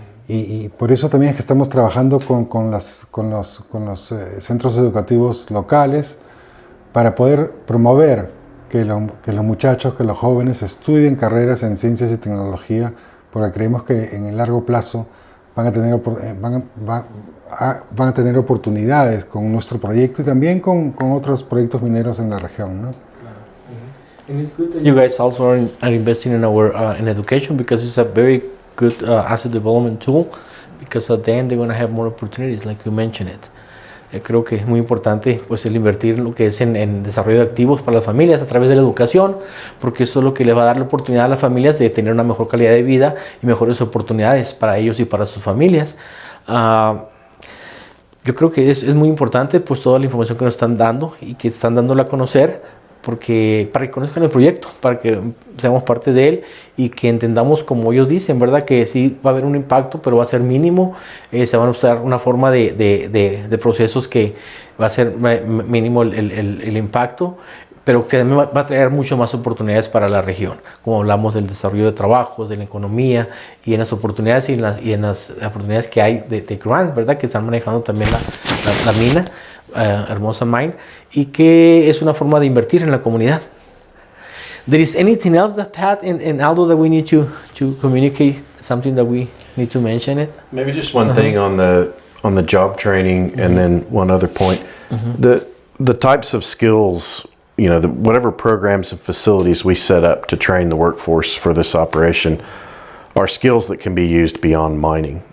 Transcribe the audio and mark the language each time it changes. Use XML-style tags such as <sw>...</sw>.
<es>Y por eso también es que estamos trabajando con los centros educativos locales, para poder promover que los muchachos, que los jóvenes estudien carreras en ciencias y tecnología, porque creemos que en el largo plazo van a tener oportunidades con nuestro proyecto y también con otros proyectos mineros en la región, ¿no?</es> <en>And it's good that you guys also are investing in our in education, because it's a very good asset development tool, because at the end they're going to have more opportunities, like you mentioned it.</en> <es>Creo que es muy importante pues el invertir en lo que es en desarrollo de activos para las familias a través de la educación, porque eso es lo que les va a dar la oportunidad a las familias de tener una mejor calidad de vida y mejores oportunidades para ellos y para sus familias. Yo creo que es muy importante pues toda la información que nos están dando y que están dándola a conocer, porque para que conozcan el proyecto, para que seamos parte de él y que entendamos, como ellos dicen, ¿verdad? Que sí va a haber un impacto, pero va a ser mínimo. Se van a usar una forma de procesos que va a ser mínimo el impacto, pero que también va a traer mucho más oportunidades para la región, como hablamos del desarrollo de trabajos, de la economía y en las oportunidades y en las oportunidades que hay de grant, ¿verdad? Que están manejando también la mina. Hermosa Mine, y que es una forma de invertir en la comunidad.</es> <en>There is anything else that Pat and Aldo that we need to communicate, something that we need to mention it? Maybe just one thing on the job training, and then one other point. The types of skills, you know, whatever programs and facilities we set up to train the workforce for this operation are skills that can be used beyond mining.</en>